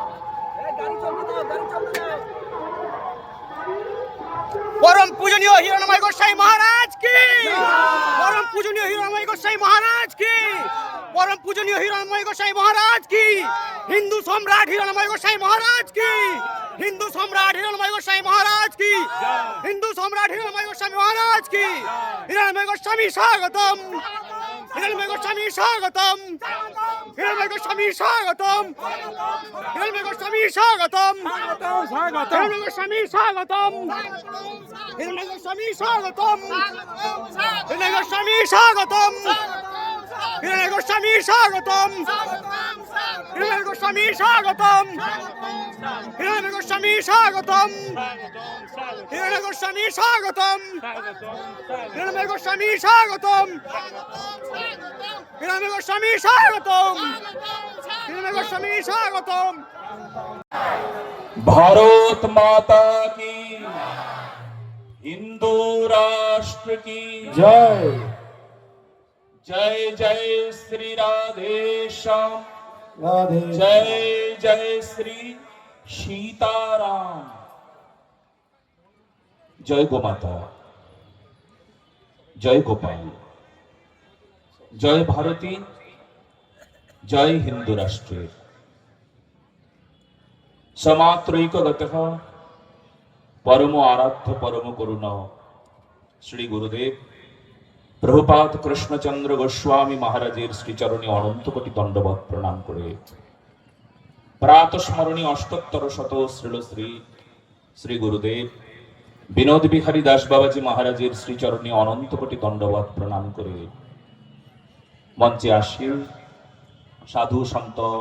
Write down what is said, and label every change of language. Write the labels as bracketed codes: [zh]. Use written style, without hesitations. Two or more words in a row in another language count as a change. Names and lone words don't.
[bn] পরম পূজনীয় হিরণময় গোস্বামী মহারাজ কি, পরম পূজনীয় হিরণময় গোস্বামী মহারাজ কি, পরম পূজনীয় হিরণময় গোস্বামী মহারাজ কি, হিন্দু সম্রাট হিরণময় গোস্বামী মহারাজ কি, হিন্দু সম্রাট হিরণময় গোস্বামী মহারাজ কি, হিন্দু সম্রাট হিরণময় গোস্বামী মহারাজ কি। হিরণময় গোস্বামী স্বাগতম, হিরণময় গোস্বামী স্বাগতম, হিরণময় গোস্বামী স্বাগতম, হিরণময় গোস্বামী স্বাগতম, হিরণময় গোস্বামী স্বাগতম, হিরণময় গোস্বামী স্বাগতম, হিরণময় গোস্বামী স্বাগতম, হিরণময় গোস্বামী স্বাগতম, হিরণময় গোস্বামী স্বাগতম, হিরণময় গোস্বামী স্বাগতম, হিরণময় গোস্বামী স্বাগতম, হিরণময় গোস্বামী স্বাগতম, হিরণময় গোস্বামী স্বাগতম, হিরণময় গোস্বামী স্বাগতম। [hi] भारत माता की, हिंदू राष्ट्र की जय। जय जय श्री राधे श्याम, जय जय श्री सीताराम। जय गोमाता, जय गोपाल, जय भारती, जय हिंदू राष्ट्र। [bn] সমাত্রৈকগতঃ পরম আরাধ্য পরম করুণ শ্রী গুরুদেব প্রভুপাদ কৃষ্ণচন্দ্র গোস্বামী মহারাজের শ্রীচরণে অনন্ত কোটি দণ্ডবৎ প্রণাম করে প্রাতস্মরণী অষ্টোত্তর শত শ্রীল শ্রী শ্রী গুরুদেব বিনোদ বিহারী দাস বাবাজী মহারাজের শ্রীচরণে অনন্ত কোটি দণ্ডবৎ প্রণাম করে মঞ্চে আসি সাধু সন্ত